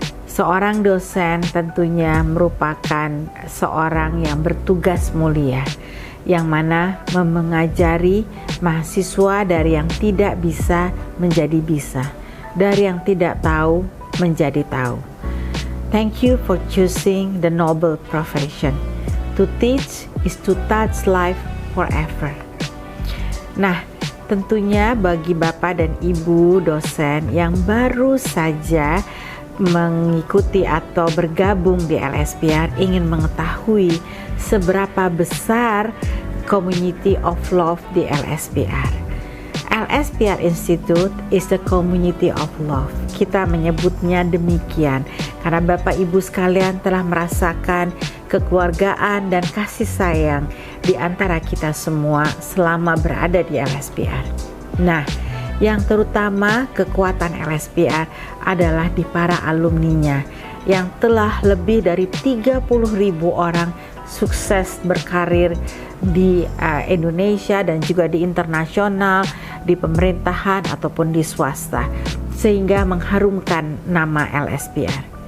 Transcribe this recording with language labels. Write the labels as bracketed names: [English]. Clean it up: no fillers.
[Indonesian] Seorang dosen tentunya merupakan seorang yang bertugas mulia, yang mana mengajari mahasiswa dari yang tidak bisa menjadi bisa, dari yang tidak tahu menjadi tahu. [English] Thank you for choosing the noble profession. To teach is to touch life forever. [Indonesian] Nah, tentunya bagi Bapak dan Ibu dosen yang baru saja mengikuti atau bergabung di LSPR ingin mengetahui seberapa besar [English] community of love [Indonesian] di LSPR. [English] LSPR Institute is the community of love. [Indonesian] Kita menyebutnya demikian karena Bapak Ibu sekalian telah merasakan kekeluargaan dan kasih sayang di antara kita semua selama berada di LSPR. Nah, yang terutama kekuatan LSPR adalah di para alumninya yang telah lebih dari 30.000 orang sukses berkarir di Indonesia dan juga di internasional, di pemerintahan ataupun di swasta, sehingga mengharumkan nama LSPR.